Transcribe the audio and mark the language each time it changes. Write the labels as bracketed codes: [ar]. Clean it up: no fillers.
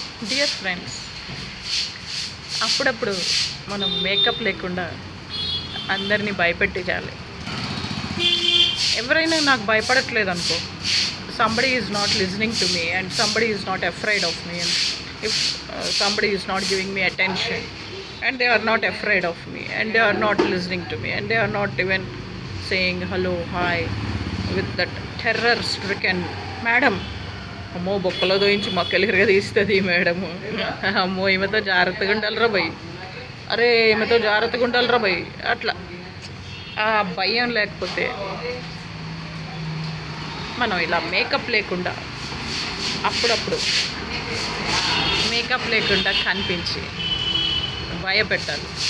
[en] dear friends, [te] అప్పుడప్పుడు మనం makeup లేకుండా అందరినీ భయపెట్టించాలి. ఎవరైనా నాకు భయపడట్లేదు అనుకో, [en] somebody is not listening to me and somebody is not afraid of me, and if somebody is not giving me attention and they are not afraid of me and they are not listening to me and they are not even saying hello, hi with that terror stricken madam. [te] అమ్మో బొక్కలో దోయించి మొక్కలిగా తీస్తుంది madam. అమ్మో ఈమెతో జాగ్రత్తగా ఉండాలిరా భయ్, అరే ఈమెతో జాగ్రత్తగా ఉండాలిరా భయ్, అట్లా ఆ భయం లేకపోతే మనం ఇలా మేకప్ లేకుండా అప్పుడప్పుడు మేకప్ లేకుండా కనిపించి భయపెట్టాలి.